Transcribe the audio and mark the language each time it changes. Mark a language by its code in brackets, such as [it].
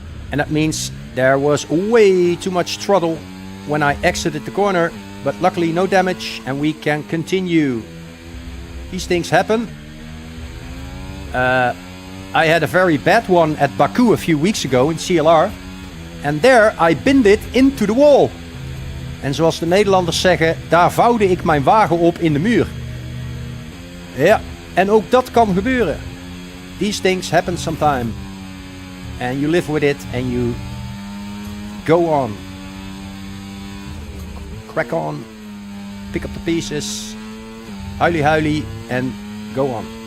[en] And that means there was way too much throttle when I exited the corner, but luckily no damage, and we can continue. These things happen. I had a very bad one at Baku a few weeks ago in CLR. And there I binned it into the wall. [nl] En zoals de Nederlanders zeggen, daar vouwde ik mijn wagen op in de muur. Ja, en ook dat kan gebeuren. [en] these things happen sometime. And you live with it and you go on. Crack on. Pick up the pieces. Huilie, and go on.